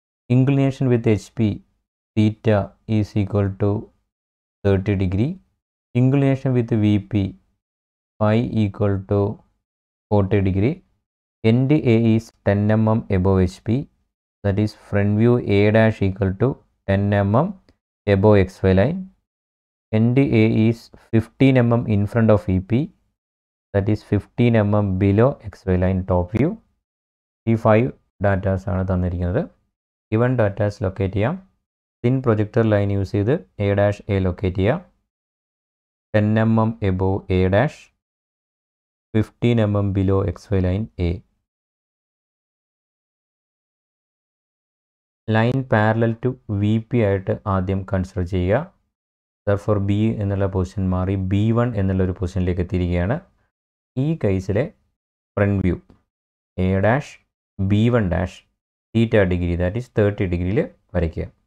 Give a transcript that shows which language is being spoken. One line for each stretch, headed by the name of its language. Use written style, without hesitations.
English: Inclination with H P theta is equal to 30 degree. Inclination with V P phi equal to 40 degree. End A is 10 mm above H P. That is front view A dash equal to 10 mm above X Y line. End A is 15 mm in front of VP, that is 15 mm below XY line top view.
Malayalam: ഈ 5 datas ആണ് തന്നിരിക്കുന്നത്. Given datas locate ചെയ്യാം. Thin projector line use ചെയ്ത് A dash A locate ചെയ്യാം.
English: 10 mm above A dash, 15 mm below XY line A.
Malayalam: Line parallel to V P ആയിട്ട് ആദ്യം consider ചെയ്യുക. Therefore B എന്നുള്ള പൊസിഷൻ മാറി B1 എന്നുള്ളൊരു പൊസിഷനിലേക്ക് എത്തിയിരിക്കുകയാണ്. ഈ കേസിലെ front view A dash B1 dash theta degree
English: that is 30 ഡിഗ്രിയിൽ
Malayalam: വരയ്ക്കുക.